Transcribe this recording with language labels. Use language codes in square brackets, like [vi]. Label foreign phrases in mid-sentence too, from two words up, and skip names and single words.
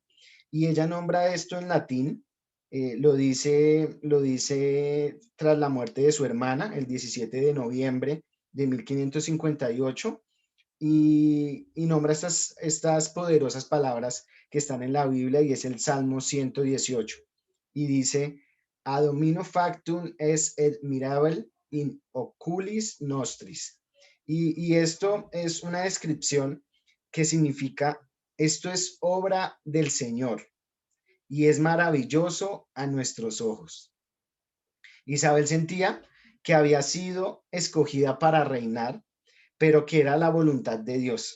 [es] Y ella nombra esto en latín, lo dice tras la muerte de su hermana, el 17 de noviembre de 1558, y nombra estas poderosas palabras que están en la Biblia y es el Salmo 118. Y dice, [la] "A domino factum es et mirabel in oculis nostris". [es] Y esto es una descripción que significa, esto es obra del Señor y es maravilloso a nuestros ojos. Isabel sentía que había sido escogida para reinar, pero que era la voluntad de Dios.